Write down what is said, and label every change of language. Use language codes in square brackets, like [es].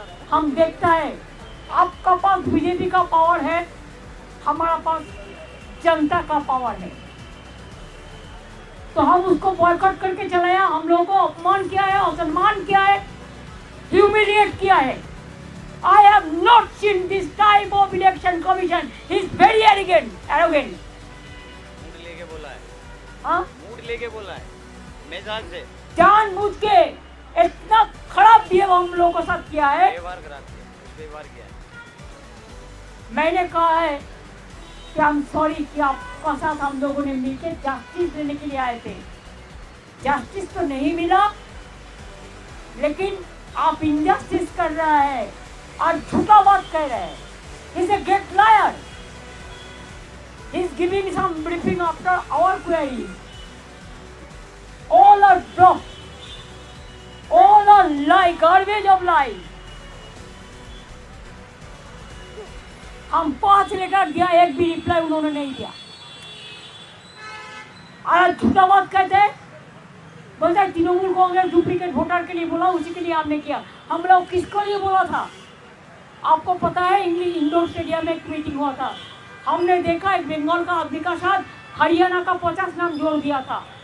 [hi] हम देखता है आपका पास बीजेपी का पावर है, हमारा पास जनता का पावर है, तो हम उसको बॉयकॉट करके चलाया। हम लोगों को अपमान किया है, असम्मान किया है, ह्यूमिलिएट किया है। [en] I have not seen this type of election commission. He is very arrogant. [hi] Mood लेके बोला है। हाँ? मूड लेके बोला है, मिजाज से। जानबूझ के इतना खराब बिहेव हम लोगों के साथ किया है। व्यवहार किया है। मैंने कहा है कि [en] I'm sorry [hi] कि आपका साथ हम लोगों ने मिलकर जस्टिस देने के लिए आए थे। जस्टिस तो नहीं मिला, लेकिन आप इनजस्टिस कर रहा है और झूठा बात कह रहे हैं। [en] He is a great liar. He is giving some briefing after our query. All are dropped. All are lie, garbage of lie. [hi] हम 5 लेटर दिया, एक भी रिप्लाई उन्होंने नहीं दिया। और झूठा बात कहते हैं, बोलते हैं तृणमूल कांग्रेस डुप्लीकेट वोटर के लिए बोला, उसी के लिए आपने किया। हम लोग किसको लिए बोला था? आपको पता है इंग्लिश इंडोर स्टेडियम में एक मीटिंग हुआ था, हमने देखा एक बंगाल का आदमी का साथ हरियाणा का 50 नाम जोड़ दिया था।